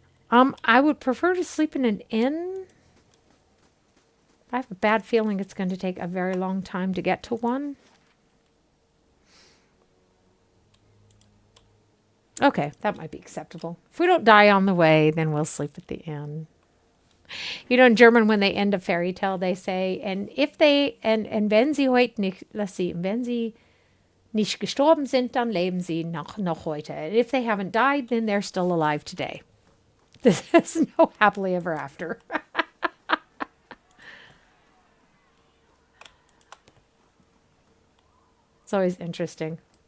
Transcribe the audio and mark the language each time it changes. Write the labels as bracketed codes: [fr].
[en] I would prefer to sleep in an inn. I have a bad feeling it's going to take a very long time to get to one. Okay, that might be acceptable. If we don't die on the way, then we'll sleep at the inn. In German, when they end a fairy tale, they say, and [de] wenn sie heute nicht, wenn sie nicht gestorben sind, dann leben sie noch heute. [en] And if they haven't died, then they're still alive today. There's no happily ever after. It's always interesting.